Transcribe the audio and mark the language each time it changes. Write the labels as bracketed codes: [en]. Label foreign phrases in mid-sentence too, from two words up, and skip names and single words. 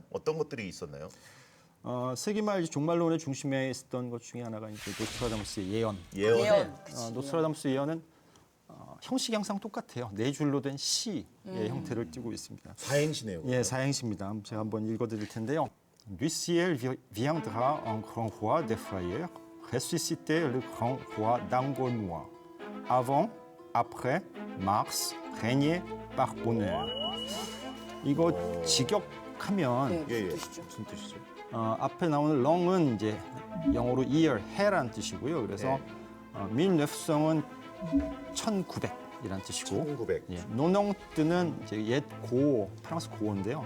[ko] 어떤 것들이 있었나요? 세기 말 종말론의 중심에 있었던 것 중에 하나가 이제 노스트라다무스의 예언. 예언. 노스트라다무스 예언은 형식이 항상 똑같아요. 네 줄로 된 시의 형태를 띠고 있습니다. 사행시네요. 예, 사행시입니다. 제가 한번 읽어드릴 텐데요. [fr] Du ciel viendra un grand roi des frayeurs, ressusciter le grand roi d'Angoumois. Avant, après, Mars, régner par bonheur. [ko] 이거 직역하면 네, 예, 예. 무슨 뜻이죠? 무슨 뜻이죠? 앞에 나오는 렁은 이제 영어로 year, 해라는 뜻이고요. 그래서 밀네프성은 1900이라는 뜻이고 1900. 예, 노농뜨는 이제 옛 고, 프랑스 고어인데요.